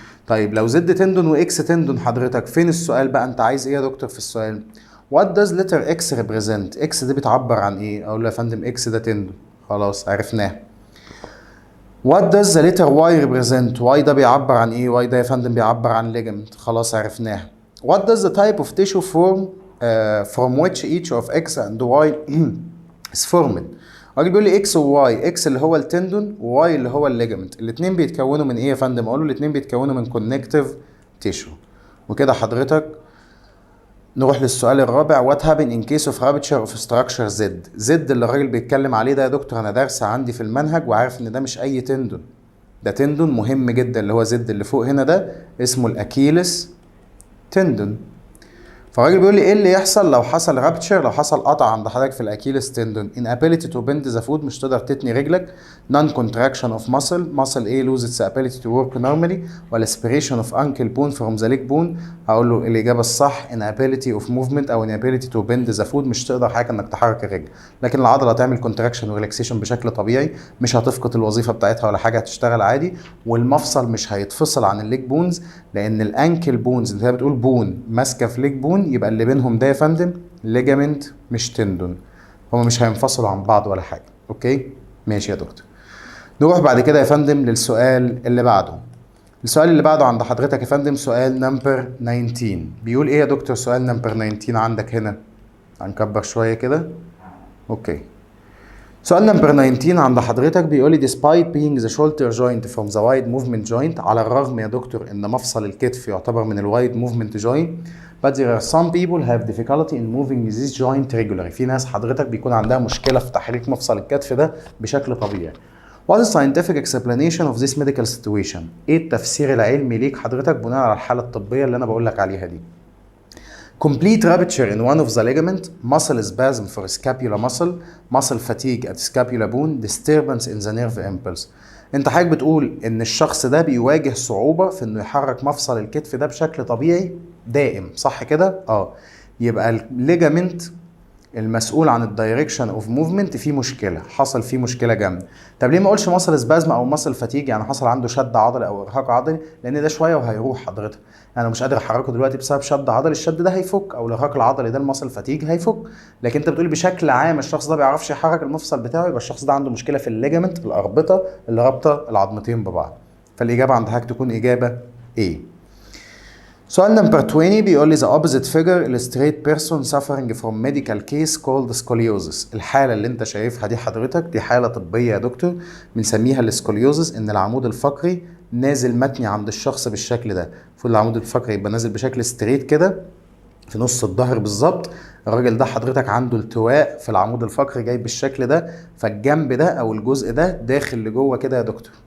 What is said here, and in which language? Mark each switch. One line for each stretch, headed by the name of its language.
Arabic: طيب لو زد تندون واكس تندون حضرتك فين السؤال بقى؟ انت عايز ايه يا دكتور في السؤال؟
English: What does letter X represent؟
Arabic: X دي بتعبر عن ايه؟ اقول له يا فندم اكس ده تندون. خلاص عرفناه.
English: What does the letter Y represent؟
Arabic: Y ده بيعبر عن ايه؟ Y ده يا فندم بيعبر عن ligament. خلاص عرفناه.
English: What does the type of tissue from which each of X and Y is formed؟
Arabic: الراجل بيقول لي اكس وواي، اكس اللي هو التندون وواي اللي هو الليجمنت. الاثنين بيتكونوا من ايه يا فندم؟ اقول له الاثنين بيتكونوا من كونكتيف تيشو. وكده حضرتك نروح للسؤال الرابع.
English: what happen in case of rupture of structure Z؟
Arabic: زد اللي الراجل بيتكلم عليه ده يا دكتور انا دارسه عندي في المنهج وعارف ان ده مش اي تندون، ده تندون مهم جدا اللي هو زد اللي فوق هنا ده اسمه الاكيلس تندون. فالراجل بيقول لي ايه اللي يحصل لو حصل رابتشر، لو حصل قطع عند حضرتك في الاكيلس تندون؟
English: inability to bend the foot،
Arabic: مش تقدر تتني رجلك.
English: non contraction of muscle ايه lose its ability to work normally، ولا aspiration of ankle bone from the leg bone.
Arabic: هقول له الاجابه الصح
English: inability of movement
Arabic: او
English: inability to bend the foot،
Arabic: مش تقدر حاجه انك تحرك الرجل، لكن العضله هتعمل contraction وريلاكسيشن بشكل طبيعي، مش هتفقد الوظيفه بتاعتها ولا حاجه، هتشتغل عادي. والمفصل مش هيتفصل عن الليج بونز، لان الانكل بونز اللي هي بتقول بون ماسكه في ليج بون، يبقى اللي بينهم ده يا فندم ليجامنت مش تندون، هما مش هينفصلوا عن بعض ولا حاجه. اوكي ماشي يا دكتور. نروح بعد كده يا فندم للسؤال اللي بعده. السؤال اللي بعده عند حضرتك يا فندم سؤال نمبر 19. بيقول ايه يا دكتور سؤال نمبر 19 عندك هنا؟ هنكبر شويه كده. اوكي سؤال نمبر 19 عند حضرتك بيقول لي
English: despite being the shoulder joint from the wide movement joint،
Arabic: على الرغم يا دكتور ان مفصل الكتف يعتبر من الوايد موفمنت
English: joint، but there are some people have difficulty in moving this joint regularly.
Arabic: في ناس حضرتك بيكون عندها مشكله في تحريك مفصل الكتف ده بشكل طبيعي.
English: What is scientific explanation of this medical situation؟
Arabic: ايه التفسير العلمي ليك حضرتك بناء على الحاله الطبيه اللي انا بقول لك عليها دي؟
English: Complete rupture in one of the ligament, muscle spasm for scapula muscle fatigue at scapula bone, disturbance in the nerve impulse.
Arabic: انت حضرتك بتقول ان الشخص ده بيواجه صعوبة في انه يحرك مفصل الكتف ده بشكل طبيعي دائم، صح كده؟ يبقى الليجامنت المسؤول عن الدايركشن اوف موفمنت فيه مشكله، حصل فيه مشكله جامده. طب ليه ما اقولش مصل سبازم او مصل فاتيج، يعني حصل عنده شد عضلي او ارهاق عضلي؟ لان ده شويه وهيروح حضرتك، انا مش قادر احركه دلوقتي بسبب شد عضلي، الشد ده هيفك، او الارهاق العضلي ده المصل فاتيج هيفك. لكن انت بتقول بشكل عام الشخص ده بيعرفش يحرك المفصل بتاعه، يبقى الشخص ده عنده مشكله في الليجامنت، الاربطه اللي رابطه العظمتين ببعض. فالاجابه عند حضرتك تكون اجابه ايه. سؤال نمبر 20 بيقول لي
English: the opposite figure illustrate person suffering from medical case called scoliosis.
Arabic: الحالة اللي انت شايفها دي حضرتك دي حالة طبية يا دكتور بنسميها السكوليوزس، ان العمود الفقري نازل متني عند الشخص بالشكل ده. المفروض العمود الفقري يبقى نازل بشكل ستريت كده في نص الظهر بالظبط. الراجل ده حضرتك عنده التواء في العمود الفقري جاي بالشكل ده، فالجنب ده او الجزء ده داخل لجوه كده يا دكتور.